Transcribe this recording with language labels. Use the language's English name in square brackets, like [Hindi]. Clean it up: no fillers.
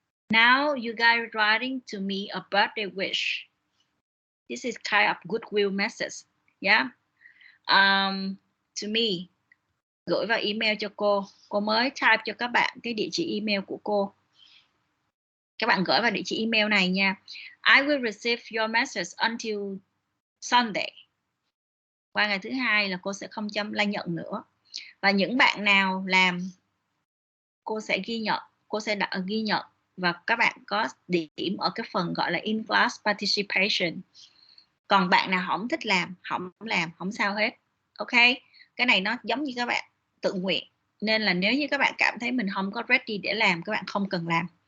[English] Now you guys writing to me a birthday wish. This is kind of goodwill message. Yeah. To me, [Vietnamese] gửi vào email cho cô mới type cho các bạn cái địa chỉ email của cô. Các bạn gửi vào địa chỉ email này nha. [English] I will receive your message until Sunday. [Vietnamese] Qua ngày thứ hai là cô sẽ không nhận nữa. Và những bạn nào làm, cô sẽ ghi nhận và các bạn có điểm ở cái phần gọi là in class participation. Còn bạn nào không thích làm, không sao hết. Ok, cái này nó giống như các bạn tự nguyện, nên là nếu như các bạn cảm thấy mình không có ready để làm, các bạn không cần làm.